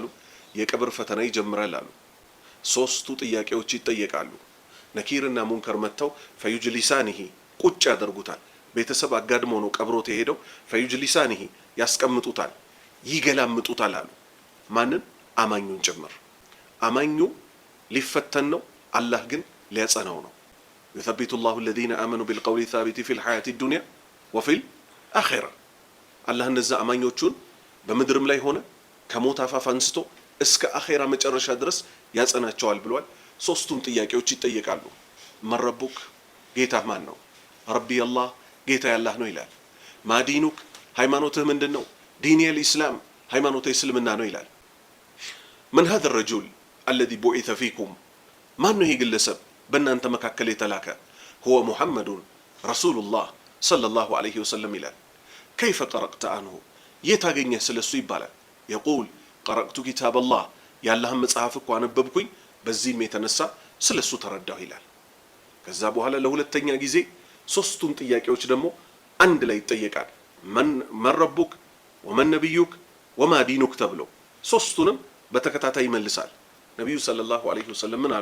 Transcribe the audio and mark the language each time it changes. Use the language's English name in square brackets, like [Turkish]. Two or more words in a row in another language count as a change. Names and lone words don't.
[Amharic] የቀብር ፈተና ይጀምራል አሉ። 3ቱ ጥያቄዎች ይጠየቃሉ። ነኪርና ሙንከር መጥተው ፈዩጅሊሳኒሂ ቁጭ ያደርጉታል። ቤተሰብ አጋድሞ ነው ቀብሮት የሄደው። ፈዩጅሊሳኒሂ ያስቀምጡታል፣ ይገላምጡታል አሉ። ማንን? አማኙን ጭምር። አማኙ ሊፈተን ነው፣ አላህ ግን ሊያጸናው ነው። [Arabic] يثبت الله الذين آمنوا بالقول الثابت في الحياة الدنيا وفي الآخرة። [Amharic] አላህ እነዛ አማኞቹን በምድርም ላይ ሆነ ከሞት አፋፍ አንስቶ እስከ አኼራ መጨረሻ ድረስ ያጸናቸዋል ብሏል። 3ቱም ጥያቄዎች ይጠየቃሉ። መረቡክ፣ ጌታ ማን ነው? [Arabic] ربي الله፣ [Amharic] ጌታ ያላህ ነው ይላል። ማዲኑክ፣ ሃይማኖትህ ምንድን ነው? [Arabic] ديني الإسلام፣ [Amharic] ሃይማኖት እስልምና ነው ይላል። [Arabic] من هذا الرجل الذي بعث فيكم، [Amharic] ማን ነው ይሄ ግለሰብ በእናንተ መካከል የተላከ? [Arabic] هو محمد رسول الله صلى الله عليه وسلم [Amharic] ይላል። [Arabic] كيف قرأت عنه፣ [Amharic] የታገኘህ ስለሱ ይባላል። [Arabic] يقول قرأت كتاب الله፣ [Amharic] ያላህን መጽሐፍ እኮ አነበብኩኝ፣ በዚህም የተነሳ ስለሱ ተረዳሁ ይላል። ከዛ በኋላ ለሁለተኛ ጊዜ 3ቱም ጥያቄዎች ደግሞ አንድ ላይ ይጠየቃል። [Arabic] من ربك ومن نبيك وما دينك [Amharic] ተብሎ 3ቱንም በተከታታይ ይመልሳል። ነቢዩ [Arabic] صلى الله عليه وسلم [Amharic] ምን አሉ?